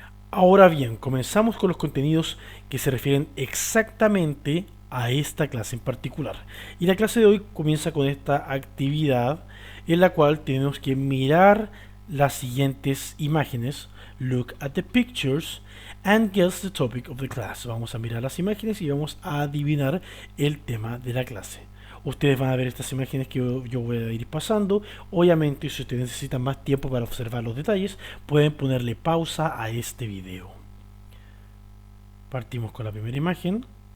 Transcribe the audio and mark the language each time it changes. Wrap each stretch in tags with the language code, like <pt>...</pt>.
<es>Ahora bien, comenzamos con los contenidos que se refieren exactamente a esta clase en particular. Y la clase de hoy comienza con esta actividad en la cual tenemos que mirar las siguientes imágenes.</es> <en>Look at the pictures and guess the topic of the class.</en> <es>Vamos a mirar las imágenes y vamos a adivinar el tema de la clase. Ustedes van a ver estas imágenes que yo voy a ir pasando. Obviamente, si ustedes necesitan más tiempo para observar los detalles, pueden ponerle pausa a este video. Partimos con la primera imagen.</es>